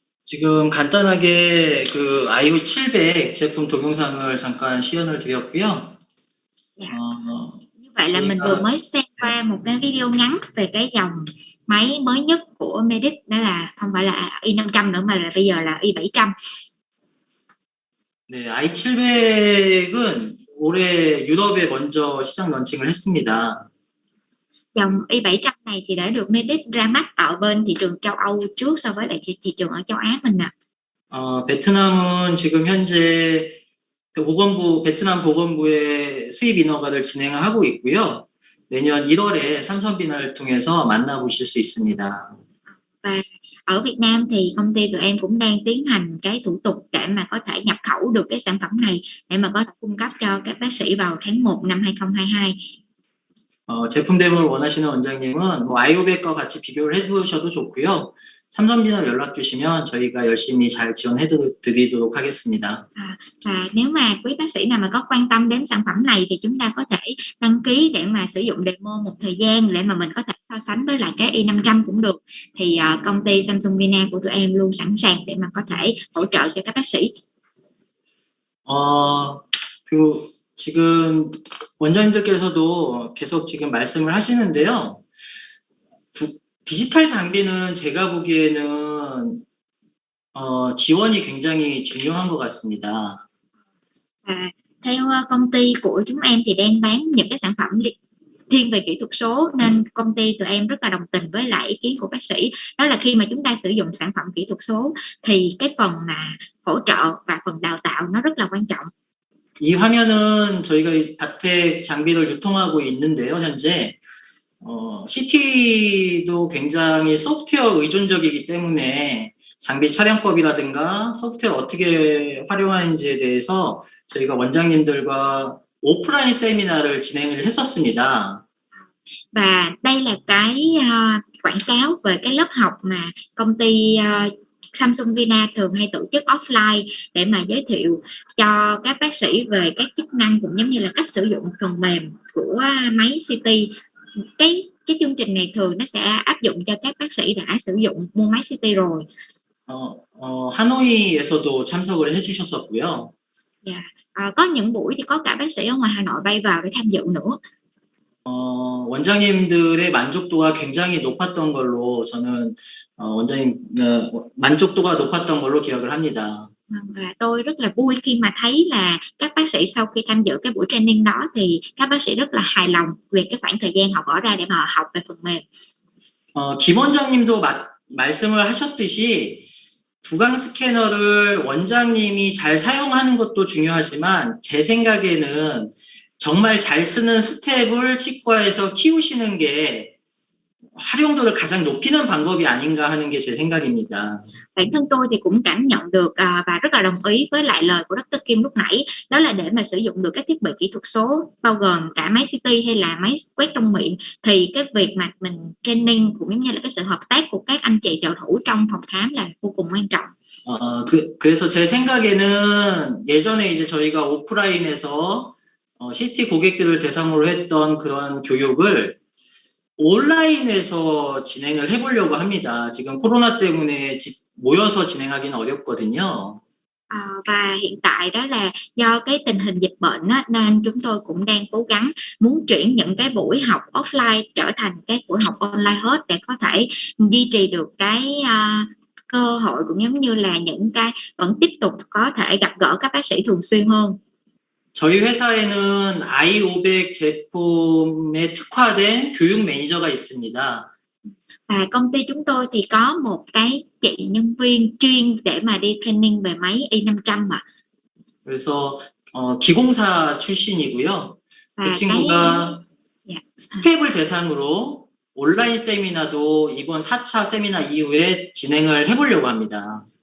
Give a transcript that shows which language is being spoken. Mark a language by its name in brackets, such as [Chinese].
[Korean] 지금 간단하게 그 IO 700 제품 동영상을 잠깐 시연을 드렸고요. [Vietnamese] Như vậy là mình vừa mới xem qua một cái video ngắn về cái dòng máy mới nhất của Medit, đó là không phải là i500 nữa mà là bây giờ là i700. [Korean] 네, i700은 올해 유럽에 먼저 시장 런칭을 했습니다. [Vietnamese] Dòng i700 này thì đã được Medit ra mắt ở bên thị trường châu Âu trước so với lại thị trường ở châu Á mình ạ. [Korean] 베트남은 지금 현재 베트남 보건부의 수입 인허가를 진행을 하고 있고요. 내년 1월에 삼선 비나를 통해서 만나보실 수 있습니다. [Vietnamese] Và ở Việt Nam thì công ty tụi em cũng đang tiến hành cái thủ tục để mà có thể nhập khẩu được cái sản phẩm này để mà có thể cung cấp cho các bác sĩ vào tháng 1 năm 2022. [Korean] 제품 데모를 원하시는 원장님은 뭐 아이오백과 같이 비교를 해보셔도 좋고요. 삼성비나 연락 주시면 저희가 열심히 잘 지원해 드리도록 하겠습니다. [Vietnamese] Và nếu mà quý bác sĩ nào mà có quan tâm đến sản phẩm này thì chúng ta có thể đăng ký để mà sử dụng demo một thời gian để mà mình có thể so sánh với lại cái i500 cũng được. Thì công ty Samsung Vina của tụi em luôn sẵn sàng để mà có thể hỗ trợ cho các bác sĩ. [Korean] 그리고 지금 원장님들께서도 계속 지금 말씀을 하시는데요. 디지털 장비는 제가 보기에는 지원이 굉장히 중요한 것 같습니다. [Vietnamese] Theo công ty của chúng em thì đang bán những cái sản phẩm thiên về kỹ thuật số, nên công ty tụi em rất là đồng tình với lại ý kiến của bác sĩ, đó là khi mà chúng ta sử dụng sản phẩm kỹ thuật số thì cái phần mà hỗ trợ và phần đào tạo nó rất là quan trọng. [Korean] 이 화면은 저희가 다텍 장비를 유통하고 있는데요, 현재. CT도 굉장히 소프트웨어 의존적이기 때문에 장비 촬영법이라든가 소프트웨어 어떻게 활용하는지에 대해서 저희가 원장님들과 오프라인 세미나를 진행을 했었습니다. [Vietnamese] Và đây là cái quảng cáo về cái lớp học mà công ty Samsung Vina thường hay tổ chức offline để mà giới thiệu cho các bác sĩ về các chức năng cũng giống như là cách sử dụng phần mềm của máy CT. Cái chương trình này thường nó sẽ áp dụng cho các bác sĩ đã sử dụng mua máy CT rồi. [Korean] 하노이에서도 참석을 해주셨었고요. [Vietnamese] Có những buổi thì có cả bác sĩ ở ngoài Hà Nội bay vào để tham dự nữa. [Korean] 원장님들의 만족도가 굉장히 높았던 걸로 저는 원장님 만족도가 높았던 걸로 기억을 합니다. [Vietnamese] Và tôi rất là vui khi mà thấy là các bác sĩ sau khi tham dự cái buổi training đó thì các bác sĩ rất là hài lòng về cái khoảng thời gian họ bỏ ra để mà học về phần mềm. [Korean] 김 원장님도 말씀을 하셨듯이 두강 스캐너를 원장님이 잘 사용하는 것도 중요하지만 제 생각에는 정말 잘 쓰는 스텝을 치과에서 키우시는 게 활용도를 가장 높이는 방법이 아닌가 하는 게 제 생각입니다. [Vietnamese] Bản thân tôi thì cũng cảm nhận được và rất là đồng ý với lại lời của Dr. Kim lúc nãy, đó là để mà sử dụng được các thiết bị kỹ thuật số bao gồm cả máy CT hay là máy quét trong miệng thì cái việc mà mình training cũng giống như là cái sự hợp tác của các anh chị trợ thủ trong phòng khám là vô cùng quan trọng. [Korean] 그래서 제 생각에는 예전에 이제 저희가 오프라인에서 CT 고객들을 대상으로 했던 그런 교육을 온라인에서 진행을 해보려고 합니다. 지금 코로나 때문에 모여서 진행하기는 어렵거든요. [Vietnamese] Và hiện tại đó là do cái tình hình dịch bệnh á, nên chúng tôi cũng đang cố gắng muốn chuyển những cái buổi học offline trở thành các buổi học online hết để có thể duy trì được cái cơ hội cũng giống như là những cái vẫn tiếp tục có thể gặp gỡ các bác sĩ thường xuyên hơn. [Korean] 저희 회사에는 i500 제품에 특화된 교육 매니저가 있습니다. [Vietnamese] Và công ty chúng tôi thì có một cái chị nhân viên chuyên để mà đi training về máy i500 ạ. [Korean] 그래서 기공사 출신이고요. 그 친구가 스텝을 대상으로 온라인 세미나도 이번 4차 세미나 이후에 진행을 해보려고 합니다.